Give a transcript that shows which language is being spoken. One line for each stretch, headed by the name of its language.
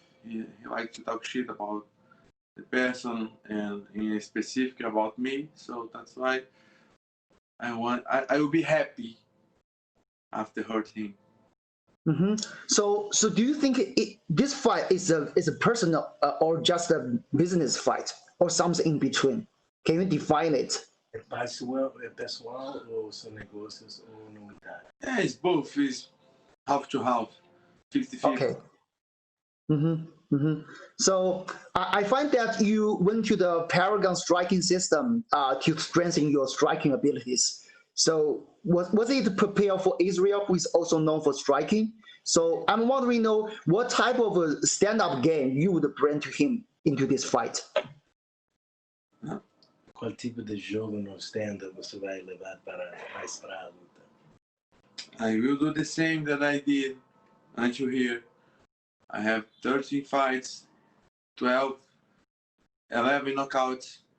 English: He like to talk shit about the person and in specific about me. So that's why I will be happy after hurt him. Mm-hmm. So do you think this fight is a personal or just a business fight or something in between? Can you define it?
Portuguese: É pessoal ou são negócios ou novidade?
English: Yeah, it's both. It's half to half, 50-50. Okay. Mm-hmm. Mm-hmm. So I find that you went to the Paragon striking system to strengthen your striking abilities. So was it prepared for Israel, who is also known for striking? So I'm wondering, what type of a stand-up game you would bring to him into this fight?
Portuguese: Qual tipo de jogo no stand-up você vai levar mais para a luta?
English: I will do the same that I did until here. I have 13 fights, 11 knockouts.